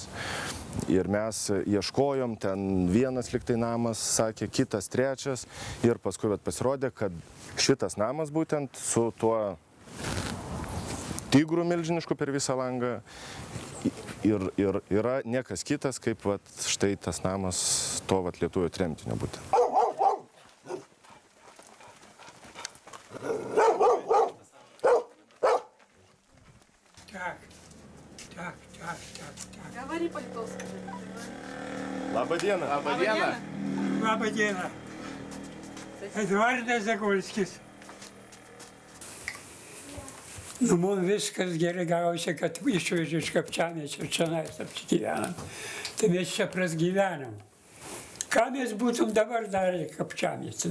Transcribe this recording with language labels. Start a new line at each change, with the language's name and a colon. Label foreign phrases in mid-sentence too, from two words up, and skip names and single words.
Lithuanian: Ir mes ieškojom, ten vienas liktai namas, sakė, kitas, trečias. Ir paskui pasirodė, kad šitas namas būtent su tuo tigru milžinišku per visą langą ir yra niekas kitas, kaip štai tas namas to lietuvio tremtinio būtent.
Russian: Говори по-литовски.
Lithuanian: Labą dieną. Labą dieną. Labą dieną. Eduardas Zagolskis. Nu, mums viskas gerai gavosi, kad išvežė iš Kapčiamiesčio ir čionais apsigyvenam. Tai mes čia prasgyvenam. Ką mes būtum dabar darę Kapčiamiesčio?